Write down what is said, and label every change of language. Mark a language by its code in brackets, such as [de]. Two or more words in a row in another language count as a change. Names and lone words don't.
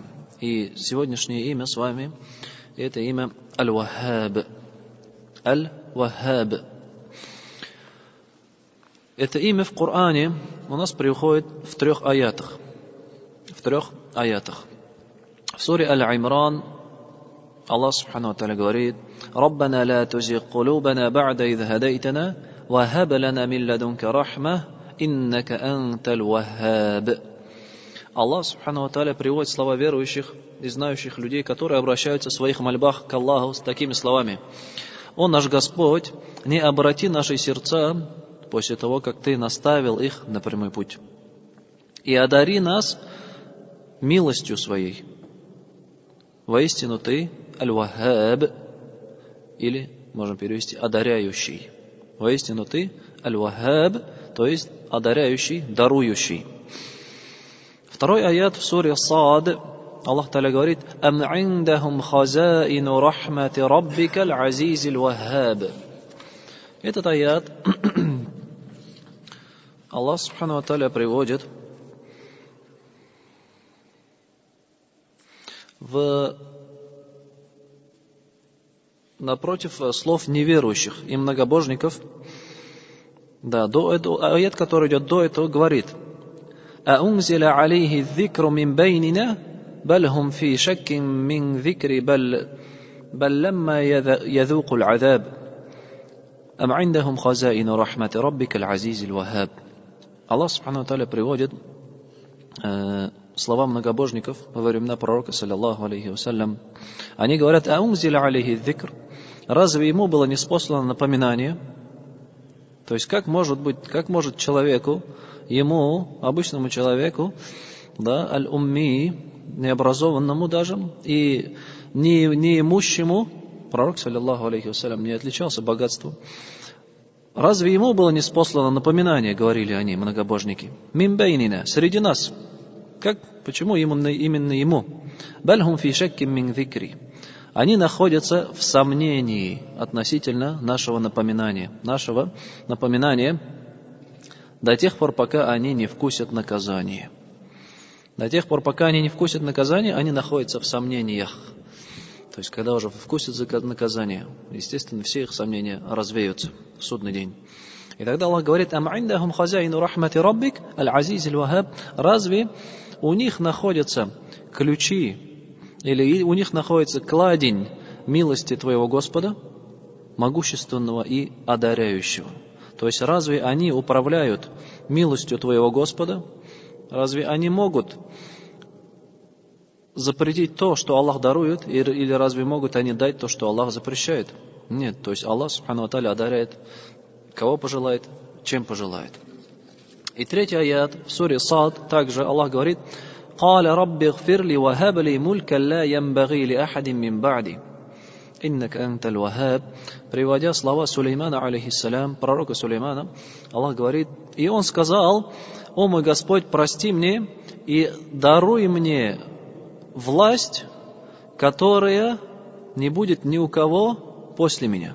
[ru] И сегодняшнее имя с вами — это имя Аль-Ваххаб. Аль-Ваххаб. Это имя в Коране у нас приходит в трех аятах. В суре Аль-Имран Аллах [ar] سبحانه وتعالى говорит: «ربنا لا تزغ قلوبنا بعد إذ هديتنا وهب لنا من لدنك رحمة إنك أنت الوهاب». [ru] Аллах [ar] سبحانه وتعالى [ru] приводит слова верующих и знающих людей, которые обращаются в своих мольбах к Аллаху с такими словами: «О наш Господь, не обрати наши сердца после того, как Ты наставил их на прямой путь, и одари нас милостью Своей. Воистину Ты Аль-Ваххаб», или можем перевести одаряющий. Воистину Ты Аль-Ваххаб, то есть одаряющий, дарующий. Второй аят в суре Саад, Аллах Та'аля говорит: [ar] «أم عندهم خزائن رحمة ربك العزيز الوهاب». [ru] Этот аят Аллах [ar] سبحانه وتعالى [ru] приводит напротив слов неверующих и многобожников. Да, аят, который идет до этого, говорит: [ar] أأنزل عليه الذكر من بيننا بل هم في شك من ذكر بل لما يذوق العذاب أم عندهم خزائن رحمة ربك العزيز الوهاب». [ru] Аллах [ar] سبحانه وتعالى [ru] приводит слова многобожников во времена пророка, [ar] صلى الله عليه وسلم. [ru] Они говорят: [ar] «أأنزل عليه الذكر». [ru] Разве ему было ниспослано напоминание? То есть как может человеку, обычному человеку, да, аль-умми, необразованному даже, и неимущему, пророк, [ar] صلى الله عليه وسلم, [ru] не отличался богатством, разве ему было ниспослано напоминание, говорили они, многобожники, [ar] من بيننا, [ru] среди нас? Почему именно ему? [ar] بل هم في شك من ذكري. [ru] Они находятся в сомнении относительно нашего напоминания до тех пор, пока они не вкусят наказание. До тех пор, пока они не вкусят наказание, они находятся в сомнениях. То есть, когда уже вкусят наказание, естественно, все их сомнения развеются в судный день. И тогда Аллах говорит: [ar] «أم عندهم خزائن رحمة ربك العزيز الوهاب». [ru] Разве у них находятся ключи, или у них находится кладень милости твоего Господа, могущественного и одаряющего? То есть разве они управляют милостью твоего Господа? Разве они могут запретить то, что Аллах дарует, или разве могут они дать то, что Аллах запрещает? Нет, то есть Аллах [ar] سبحانه وتعالى [ru] одаряет кого пожелает, чем пожелает. И третий аят в суре Саад также Аллах говорит: [ar] «قال رب اغفر لي وهب لي ملكا لا ينبغي لأحد من بعدي إنك أنت الوهاب». [ru] Приводя слова Сулеймана, алейхиссалям, пророка Сулеймана, Аллах говорит: «И он сказал: о мой Господь, прости мне и даруй мне власть, которая не будет ни у кого после меня.